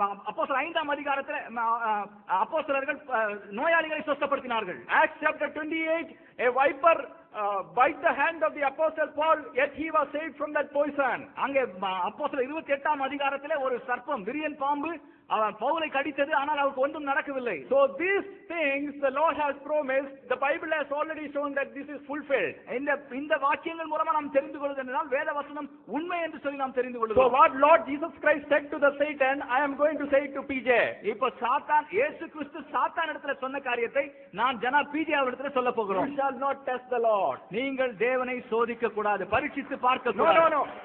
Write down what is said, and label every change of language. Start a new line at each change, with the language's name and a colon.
Tamil: அப்போஸ்தலர் 5ஆம் அதிகாரத்திலே அப்போஸ்தலர்கள் நோயாளிகளை சுத்தப்படுத்தினார்கள்.
English: Acts chapter 28, a viper bite the hand of the apostle Paul, yet he was saved from that poison.
Tamil: அங்கே அப்போஸ்தலர் 28ஆம் அதிகாரத்திலே ஒரு சர்ப்பம் விரியன் பாம்பு அவன் பவுலை கடித்தது, ஆனால் அவருக்கு ஒன்றும் நடக்கவில்லை.
English: So these things the Lord has promised, the Bible has already shown that this is fulfilled.
Tamil: இந்த வாக்கியங்கள் மூலமா நாம் தெரிந்து கொள்வது என்றால் வேத வசனம் உண்மை என்று சொல்லி நாம் தெரிந்து
English: So
Tamil: கொள்கிறோம்.
English: what Lord Jesus Christ said to the Satan, I am going to say it to PJ.
Tamil: இப்ப சாத்தான் இயேசு கிறிஸ்து சாத்தான் இடத்துல சொன்ன காரியத்தை நான் ஜனா பிஜே அவரிடத்துல சொல்ல போகிறோம்.
English: You shall not test the Lord.
Tamil: நீங்கள் தேவனை சோதிக்க கூடாது, பரீட்சித்து பார்க்க கூடாது.